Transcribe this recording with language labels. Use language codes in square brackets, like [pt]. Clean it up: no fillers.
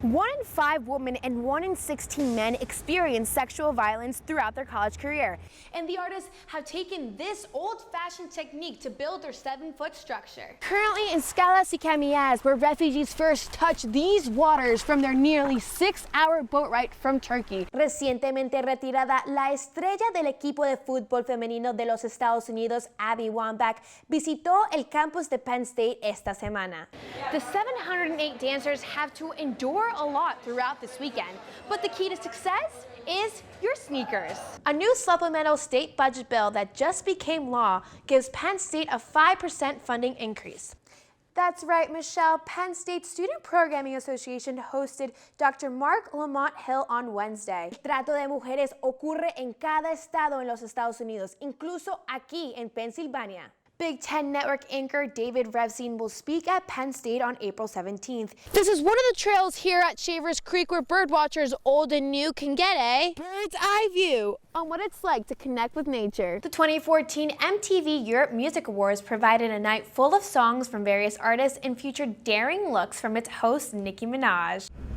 [en] 1 in 5 women and 1 in 16 men experience sexual violence throughout their college career. And the artists have taken this old-fashioned technique to build their 7-foot structure. Currently in Scalas y Camillas, where refugees first touch these waters from their nearly 6-hour boat ride from Turkey. [es] Recientemente retirada, la estrella del equipo de fútbol femenino de los Estados Unidos, Abby Wambach, visitó el campus de Penn State esta semana. [en] The 708 dancers have to endure a lot throughout this weekend, but the key to success is your sneakers. A new supplemental state budget bill that just became law gives Penn State a 5% funding increase. That's right, Michelle. Penn State Student Programming Association hosted Dr. Mark Lamont Hill on Wednesday. [es] El trato de mujeres ocurre en cada estado en los Estados Unidos, incluso aquí en Pensilvania. [en] Big Ten Network anchor David Revsine will speak at Penn State on April 17th. This is one of the trails here at Shavers Creek where birdwatchers old and new can get a bird's eye view on what it's like to connect with nature. The 2014 MTV Europe Music Awards provided a night full of songs from various artists and featured daring looks from its host, Nicki Minaj.